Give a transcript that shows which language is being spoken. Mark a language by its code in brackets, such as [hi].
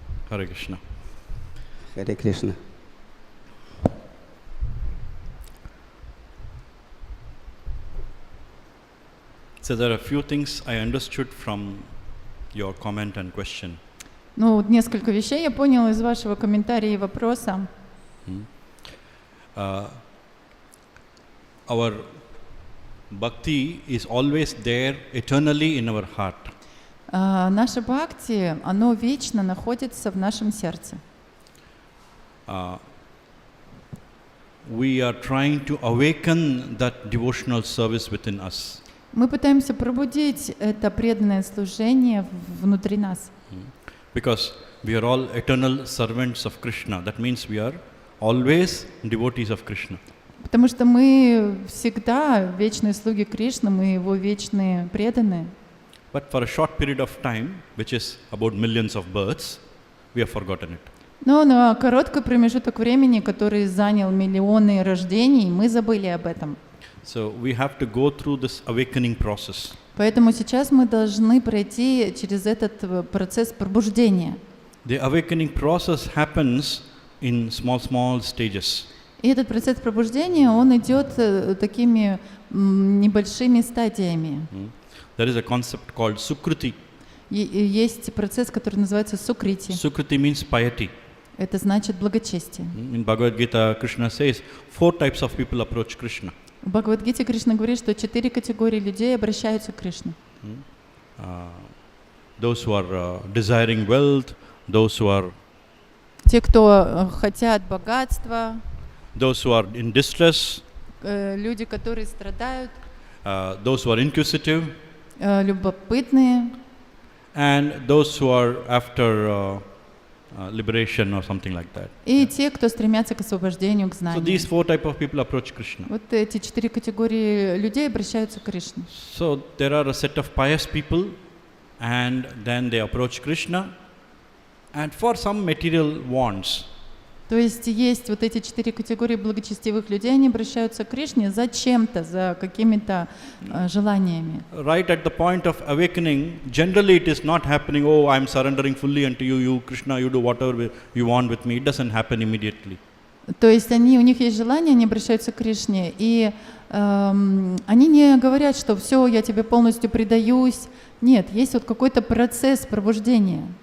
[en] Hare Krishna. [ru] Хари Кришна. [en] So there are a few things I understood from your comment and question. [ru] Ну, вот несколько вещей я понял из вашего комментария и вопроса. [en] Our bhakti is always there eternally in our heart. [ru] Наше бхакти, оно вечно находится в нашем сердце. [en] We are trying to awaken that devotional service within us. [ru] Мы пытаемся пробудить это преданное служение внутри нас. [en] Because we are all eternal servants of Krishna. That means we are always devotees of Krishna. [ru] Потому что мы всегда вечные слуги Кришны, мы его вечные преданные. [en] But for a short period of time, which is about millions of births, we have forgotten it. [ru] Но на короткий промежуток времени, который занял миллионы рождений, мы забыли об этом. [en] So we have to go through this awakening process. [ru] Поэтому сейчас мы должны пройти через этот процесс пробуждения. [en] The awakening process happens in small stages. [ru] И этот процесс пробуждения, он идет такими небольшими стадиями. [en] There is a concept called Sukruti. [ru] Есть процесс, который называется сукрити. [en] Sukruti means piety. [ru] Это значит благочестие. [en] In Bhagavad Gita, Krishna says 4 types of people approach Krishna. [ru] В Бхагавад-гите Кришна говорит, что 4 категории людей обращаются к Кришне. [en] Those who are desiring wealth, those who are [ru] Те, кто хотят богатства, [en] those who are in distress, [ru] люди, которые страдают, [en] those who are inquisitive, [ru] любопытные, [en] and those who are after liberation or something like that. [ru] и те, кто стремятся к освобождению, к [en] So [ru] знанию. [en] these 4 types of people approach Krishna. [ru] Вот эти 4 категории людей обращаются к Кришне. [en] So there are a set of pious people, and then they approach Krishna, and for some material wants. [ru] То То есть вот эти 4 категории благочестивых людей, они обращаются к Кришне за чем-то, за какими-то желаниями. [en] Right at the point of awakening, generally it is not happening, oh, I'm surrendering fully unto you, you Krishna, you do whatever you want with me. It doesn't happen immediately. [ru] То есть у них есть желание, они обращаются к Кришне, и они не говорят, что все, я тебе полностью предаюсь. Нет, есть вот какой-то процесс пробуждения.